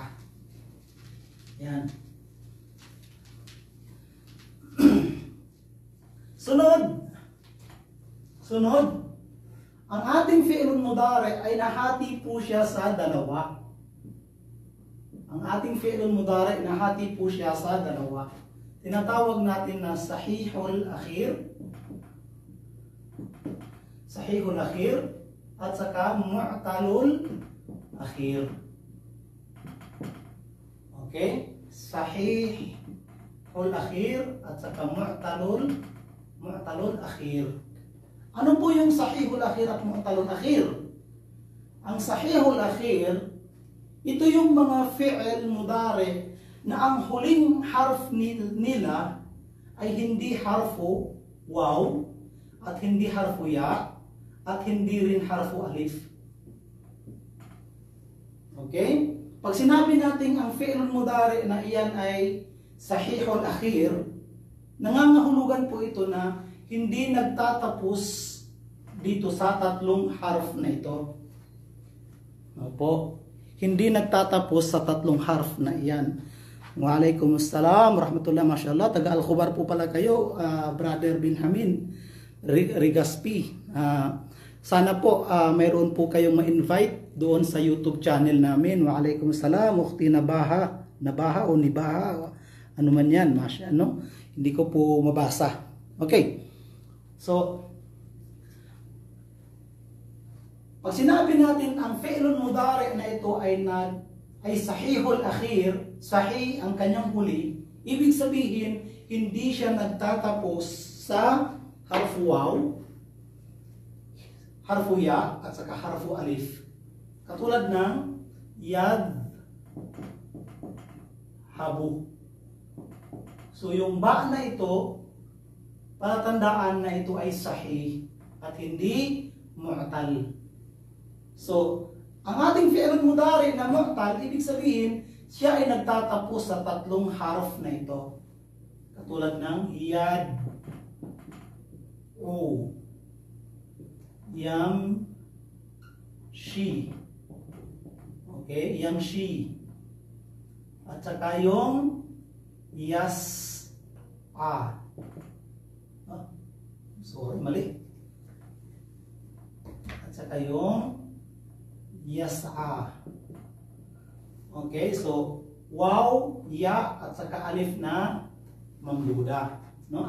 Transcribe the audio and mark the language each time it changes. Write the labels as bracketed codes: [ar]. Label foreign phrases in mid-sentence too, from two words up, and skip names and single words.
[tl] Yan. Sunod. Ang ating [ar] fi'lun mudari' [tl] ay nahati po siya sa dalawa. Ang ating [ar] fi'lun mudari' [tl] nahati po siya sa dalawa. Tinatawag natin na [ar] sahihul akhir. Sahihul akhir [tl] at saka [ar] mu'talul akhir. Okay? Sahihul akhir [tl] at saka [ar] mu'talul akhir. [tl] Ano po yung [ar] sahihul akhir [tl] at [ar] mu'talul akhir? Ang sahihul akhir, [tl] ito yung mga [ar] fi'il mudari [tl] na ang huling harf nila ay hindi [ar] harfu waw [tl] at hindi [ar] harfu ya [tl] at hindi rin [ar] harfu alif. [tl] Okay? Pag sinabi natin ang [ar] fi'il mudari [tl] na iyan ay [ar] sahihul akhir, [tl] nangangahulugan po ito na hindi nagtatapos dito sa 3 harf na ito. Opo. Hindi nagtatapos sa 3 harf na iyan. [ar] Waalaikumsalam warahmatullahi masyaallah. [tl] Taga Al-Khubar po pala kayo, Brother Benjamin Rigaspi. Sana po mayroon po kayong ma-invite doon sa YouTube channel namin. Waalaikumsalam. Ukhti Nabaha o Nibaha. Ano man yan, masya, no? Hindi ko po mabasa. Okay. So, pag sinabi natin ang [ar] fi'lun mudari [tl] na ito ay [ar] sahihul akhir, [tl] sahih ang kanyang huli, ibig sabihin hindi siya nagtatapos sa [ar] harfu waw, harfu ya [tl] at saka [ar] harfu alif. [tl] Katulad ng [ar] yad habu. [tl] So yung ba na ito, palatandaan na ito ay sahih at hindi mu'tal. So, ang ating [ar] fi'lun mudari [tl] na mu'tal, ibig sabihin, siya ay nagtatapos sa 3 harf na ito. Katulad ng yad, o, [ar] yam, shi. Okay, yam, shi. [tl] At saka yung yas, a. Sorry, mali. At saka yung yas'a. Okay, so waw, ya at saka alif na mamduda, no?